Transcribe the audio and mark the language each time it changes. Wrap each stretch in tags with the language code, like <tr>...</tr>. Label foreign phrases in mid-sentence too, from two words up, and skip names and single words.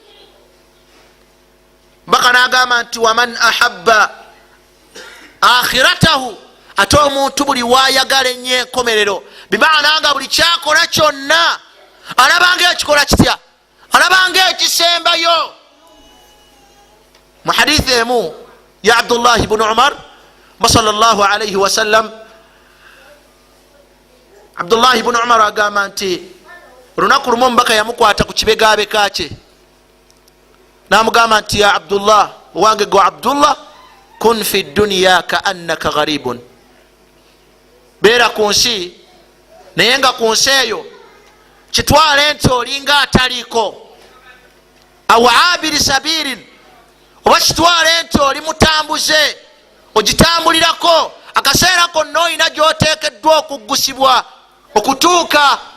<lg>mbaka nagamba nti</lg> <ar>ومن أحب آخرته,</ar> <lg>ate omuntu buli wayagala ennyo enkomerero, bimaana nga buli kyakola kyonna alabanga ekikola kitya, alabanga ekisembayo. mu hadithi emu ya Abdullah ibn Umar</lg> <ar>صلى الله عليه وسلم,</ar> <lg>Abdullah ibn Umar agamba nti olunaku lumu mbaka yamukwata ku kibegabeka kye namugamba nti</lg> <ar>يا عبد الله,</ar> <lg>owange gwe Abdullah,</lg> <ar>كن في الدنيا كأنك غريب,</ar> <lg>beera ku nsi naye nga ku nsi eyo kitwale nti olinga ataliiko,</lg> <ar>أو عابر سبيل,</ar> <lg>oba kitwale nti oli mutambuze ogitambulirako, akaseera konna olina gyoteekeddwa okuggusibwa okutuuka.</lg>